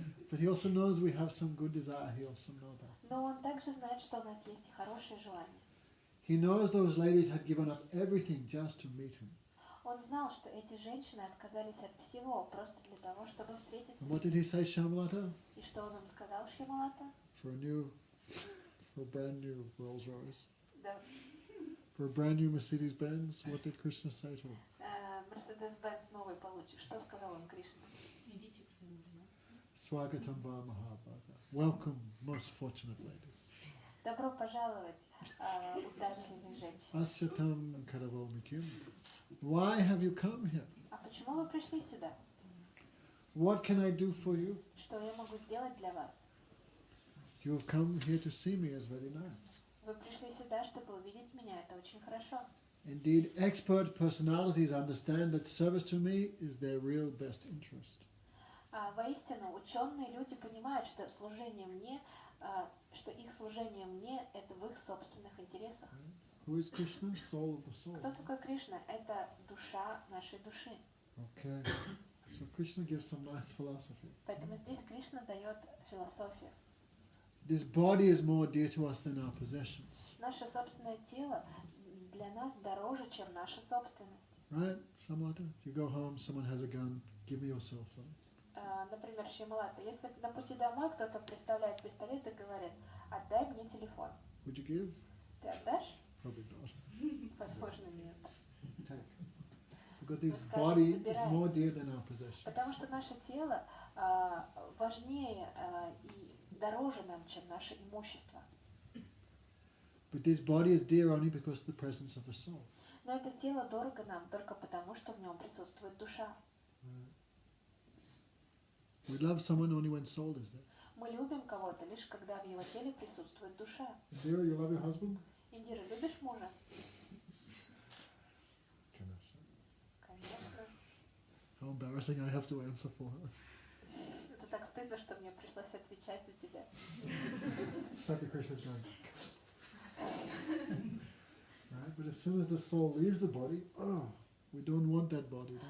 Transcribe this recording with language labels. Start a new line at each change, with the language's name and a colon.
English: But he also knows we have some good desire. He also knows that.
Russian: Но он также знает, что у нас есть и хорошие желания.
English: He knows those ladies had given up everything just to meet him.
Russian: Он знал, что эти женщины отказались от всего просто для того, чтобы встретиться
English: And
Russian: с
English: what
Russian: ним.
English: did he say, Shamalata?
Russian: И что он им сказал, Шьямалата?
English: For a brand new Rolls Royce,
Russian: Да.
English: for a brand new Mercedes Benz, what did Krishna say to him?
Russian: Мерседес-Бенц новый получишь. Что сказал он Кришна? Идите к своему жену.
Sanskrit: Swagatam va Mahabhaga.
English: Welcome, most fortunate ladies.
Russian: Добро пожаловать, удачливые женщины.
Sanskrit: Asyatam karavomikim.
English: Why have you come here?
Russian: А почему вы пришли сюда?
English: What can I do for you?
Russian: Что я могу сделать для вас?
English: You have come here to see me is very nice.
Russian: Вы пришли сюда, чтобы увидеть меня. Это очень хорошо.
English: Indeed, expert personalities understand that service to me is their real best interest.
Russian: Воистину, ученые люди понимают, что служение мне что их служение мне – это в их собственных интересах.
English: Who is Krishna? Soul of the soul.
Russian: Кто такой Кришна? Это душа нашей души.
English: Okay. So Krishna gives some nice philosophy.
Russian: Поэтому здесь Кришна дает философию.
English: This body is more dear to us than our possessions.
Russian: Наше собственное тело для нас дороже, чем наша собственность.
English: Right? Samata? You go home, someone has a gun, give me your cell phone.
Russian: Например, Шималата, если на пути домой кто-то представляет пистолет и говорит, отдай мне телефон.
English: Would you give?
Russian: Ты отдашь?
English: Probably not.
Russian: Возможно, нет.
English: Take. Because this
Russian: Скажем,
English: body is
Russian: забирай.
English: more dear than our possessions.
Russian: Потому что наше тело важнее и дороже нам, чем наше имущество.
English: But this body is dear only because of the presence of the soul.
Russian: Но это тело дорого нам только потому, что в нем присутствует душа.
English: We love someone only when soul is there.
Russian: Мы любим кого-то лишь когда в его теле присутствует душа.
English: Indira, you love your husband?
Russian: Индира, любишь мужа? Конечно. Конечно.
English: How embarrassing I have to answer for her.
Russian: Это так стыдно, что мне пришлось отвечать за тебя.
English: Sati Krishna's going. Right? But as soon as the soul leaves the body, we don't want that body.